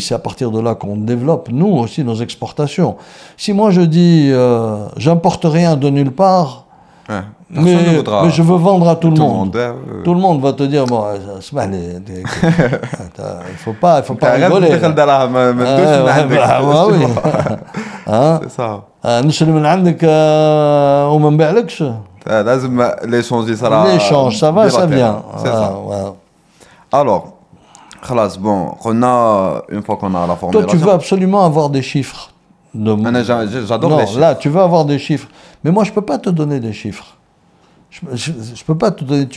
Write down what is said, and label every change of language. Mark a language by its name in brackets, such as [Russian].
[French] C'est à partir de là qu'on développe, nous aussi, nos exportations. Si moi je dis, j'importe rien de nulle part, Personne ne voudra. Mais je veux vendre à tout le monde. ouais. Tout le monde va te dire, bon, il faut pas rigoler. Oui. C'est ça. [Arabic] نشري من عندك وما نبيعلكش. لازم [French] l'échange sera. L'échange, ça va, ça vient. C'est ça. Alors, خلاص, bon, une fois qu'on a la formulation. Toi, tu veux absolument avoir des chiffres. J'adore les chiffres. Là, tu veux avoir des chiffres. Mais moi, je peux pas te donner des chiffres. Je peux pas te donner.